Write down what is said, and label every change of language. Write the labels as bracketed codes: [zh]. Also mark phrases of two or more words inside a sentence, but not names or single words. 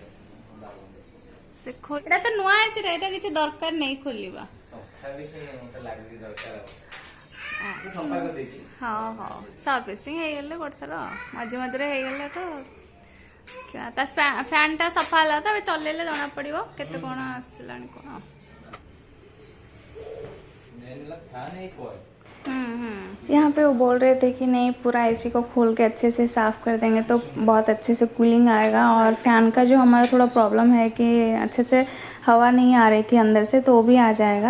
[or] ସେ ଏଟା ତ ନୂଆ ଆସିଲା, ଏଟା କିଛି ଦରକାର ନାହିଁ ଖୋଲିବା ତଥାପି ମତେ ଲାଗୁଛି ଦରକାର ସଫା କରିଦେଇଛି। ହଁ ହଁ ସର୍ଭିସିଂ ହେଇଗଲେ ଗୋଟେ ଥର ମଝି ମଝିରେ ହେଇଗଲେ ତ ତା ଫ୍ୟାନ୍ ଟା ସଫା ହେଲା ତ ଏବେ ଚଲେଇଲେ ଜଣା ପଡିବ କେତେ କଣ ଆସିଲାଣି କଣ। [hi] यहाँ पे वो बोल रहे थे कि नहीं पूरा एसी को खोल के अच्छे से साफ़ कर देंगे तो बहुत अच्छे से कूलिंग आएगा, और फ़ैन का जो हमारा थोड़ा प्रॉब्लम है कि अच्छे से हवा नहीं आ रही थी अंदर से, तो वो भी आ जाएगा।